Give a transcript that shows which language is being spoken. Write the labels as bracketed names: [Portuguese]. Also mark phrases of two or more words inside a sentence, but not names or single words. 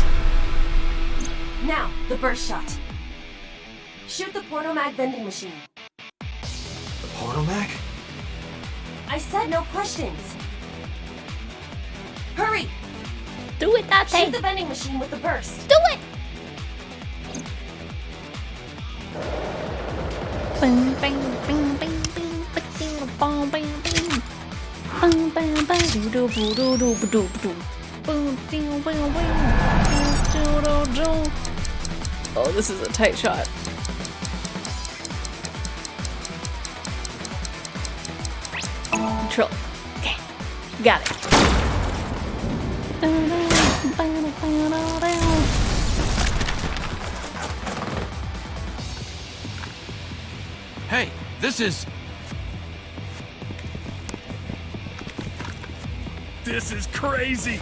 [English] Now, the burst shot. Shoot the pornomag vending machine. The pornomag? I said no questions. Hurry! Do it, Date! Shoot the vending machine with the burst. Do it! Bing, bing, bing, bing, bing, bing, bong, bing, bing. Bing, bing, bing, doo doo doo doo doo doo doo. Boom, ding, bing, bing. Doo doo doo. Oh, this is a tight shot. Control. Okay, got it. Hey, this is crazy!